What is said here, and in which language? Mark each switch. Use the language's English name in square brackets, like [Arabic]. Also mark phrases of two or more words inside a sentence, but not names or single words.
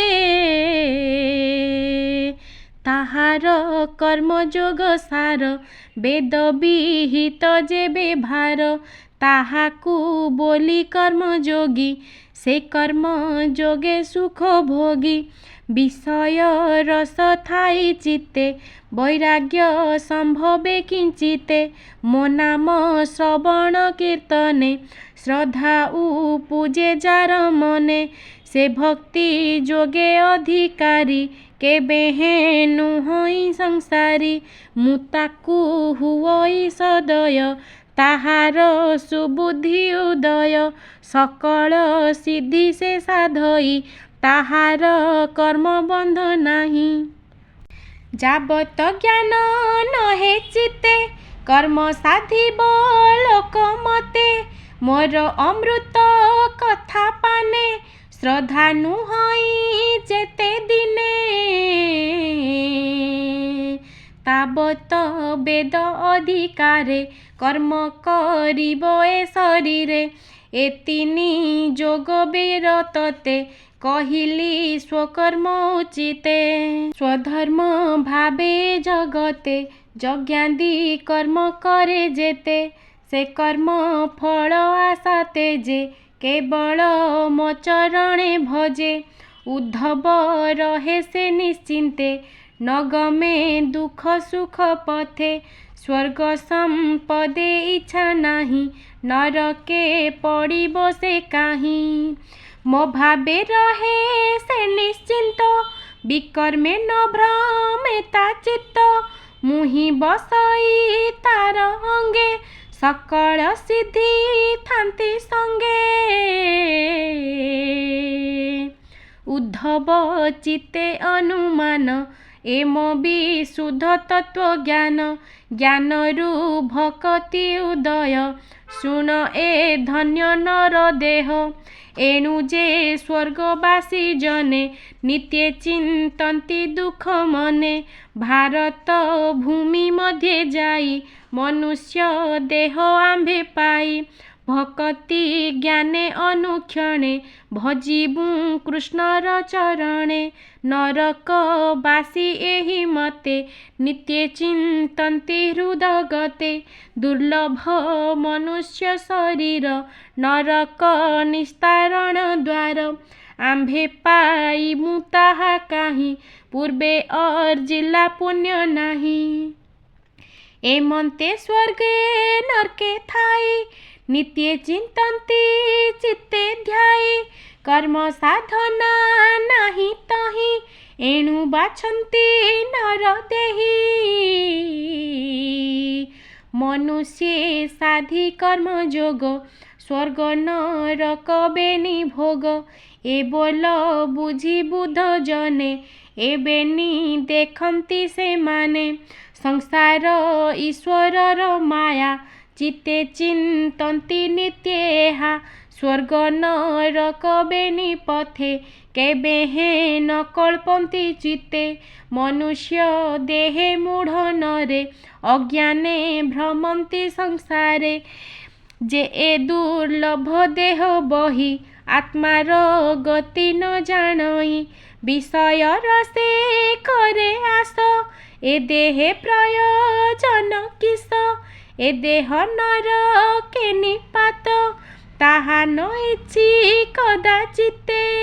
[Odia] ତାହାର କର୍ମ ଯୋଗ ସାର ବେଦ ବିହିତ ଯେବେ ଭାର ତାହାକୁ ବୋଲି କର୍ମ ଯୋଗୀ ସେ କର୍ମ ଯୋଗେ ସୁଖ ଭୋଗୀ। ବିଷୟ ରସ ଥାଇ ଚିତ୍ତେ ବୈରାଗ୍ୟ ସମ୍ଭବେ କିଞ୍ଚିତେ ମୋ ନାମ ଶ୍ରବଣ କୀର୍ତ୍ତନେ ଶ୍ରଦ୍ଧା ପୂଜେ ଯାର ମନେ ସେ ଭକ୍ତି ଯୋଗେ ଅଧିକାରୀ କେବେ ହେନୁ ହୋଇ ସଂସାରୀ ମୁତାକୁ ହୁଇ ସଦୟ ତାହାର ସୁବୁଦ୍ଧି ଉଦୟ ସକଳ ସିଦ୍ଧି ସେ ସାଧଇ ତାହାର କର୍ମ ବନ୍ଧ ନାହି। ଯାବତ ଜ୍ଞାନ ନହେ ଚିତ୍ତେ କର୍ମ ସାଧିବ ଲୋକ ମତେ ମୋର ଅମୃତ କଥା ପାନେ ଶ୍ରଦ୍ଧା ନୁହଇ ଯେତେ ଦିନେ। ତାବତ ବେଦ ଅଧିକାରେ କର୍ମ କରିବ ଏ ଶରୀରେ ଏ ତିନି ଯୋଗ ବେର ତତେ କହିଲି ସ୍ୱକର୍ମ ଉଚିତେ। ସ୍ୱଧର୍ମ ଭାବେ ଜଗତେ ଯଜ୍ଞାଦି କର୍ମ କରେ ଯେତେ ସେ କର୍ମ ଫଳ ଆଶା ତେଜେ କେବଳ ମୋ ଚରଣେ ଭଜେ। ଉଦ୍ଧବ ରହେ ସେ ନିଶ୍ଚିନ୍ତେ ନ ଗମେ ଦୁଖ ସୁଖ ପଥେ ସ୍ୱର୍ଗ ସମ୍ପଦେ ଇଚ୍ଛା ନାହି ନରକେ ପଡ଼ିବ ସେ କାହିଁ। ମୋ ଭାବେ ରହେ ସେ ନିଶ୍ଚିନ୍ତ ବିକର୍ମେ ନ ଭ୍ରମେ ତା ଚିତ୍ତ ମୁହି ବସଇ ତାର ଅଙ୍ଗେ ସକଳ ସିଦ୍ଧି ଥାନ୍ତି ସଙ୍ଗେ। ଉଦ୍ଧବ ଚିତ୍ତେ ଅନୁମାନ ଏମ ବିଶୁଦ୍ଧ ତତ୍ତ୍ୱ ଜ୍ଞାନ ଜ୍ଞାନରୁ ଭକ୍ତି ଉଦୟ ଶୁଣ ଏ ଧନ୍ୟ ନର ଦେହ ଏଣୁ ଯେ ସ୍ୱର୍ଗବାସୀ ଜନେ ନିତ୍ୟ ଚିନ୍ତନ୍ତି ଦୁଖ ମନେ ଭାରତ ଭୂମି ମଧ୍ୟେ ଯାଇ ମନୁଷ୍ୟ ଦେହ ଆମ୍ଭେ ପାଇ ଭକ୍ତି ଜ୍ଞାନେ ଅନୁକ୍ଷଣେ ଭଜିବୁ କୃଷ୍ଣର ଚରଣେ ନରକ ବାସୀ ଏହି ମତେ ନିତ୍ୟ ଚିନ୍ତନ୍ତି ହୃଦଗତେ ଦୁର୍ଲଭ ମନୁଷ୍ୟ ଶରୀର ନରକ ନିସ୍ତାରଣ ଦ୍ୱାର ଆମ୍ଭେ ପାଇ ମୁତାହା କାହି ପୂର୍ବେ ଅର୍ଜିଲା ପୁଣ୍ୟ ନାହି ଏମନ୍ତେ ସ୍ୱର୍ଗେ ନରକେ ଥାଇ ନିତ୍ୟ ଚିନ୍ତନ୍ତି ଚିତ୍ତେ ଧ୍ୟାୟୀ କର୍ମ ସାଧନା ନାହି ତହି ଏଣୁ ବାଞ୍ଛନ୍ତି ନର ଦେହୀ ମନୁଷ୍ୟ ସାଧି କର୍ମ ଯୋଗ ସ୍ୱର୍ଗ ନରକ ବେନି ଭୋଗ ଏ ବୋଲ ବୁଝି ବୁଧ ଜନେ ଏବେନି ଦେଖନ୍ତି ସେ ମାନେ ସଂସାର ଈଶ୍ୱରର ମାୟା ଚିତ୍ତେ ଚିନ୍ତନ୍ତି ନିତ୍ୟେହା ସ୍ୱର୍ଗ ନରକ ବେନି ପଥେ କେବେ ହେ ନ କଳ୍ପନ୍ତି ଚିତ୍ତେ ମନୁଷ୍ୟ ଦେହେ ମୂଢ଼ ନରେ ଅଜ୍ଞାନେ ଭ୍ରମନ୍ତି ସଂସାରେ ଯେ ଏ ଦୁର୍ଲଭ ଦେହ ବହି ଆତ୍ମାର ଗତି ନ ଜାଣଇ ବିଷୟ ରସେ କରେ ଆଶ ଏ ଦେହେ ପ୍ରୟୋଜନ କିସ ଏ ଦେହ ନର କେ ନିପାତ ତାହା ନ ଇଚ୍ଛି କଦାଚିତେ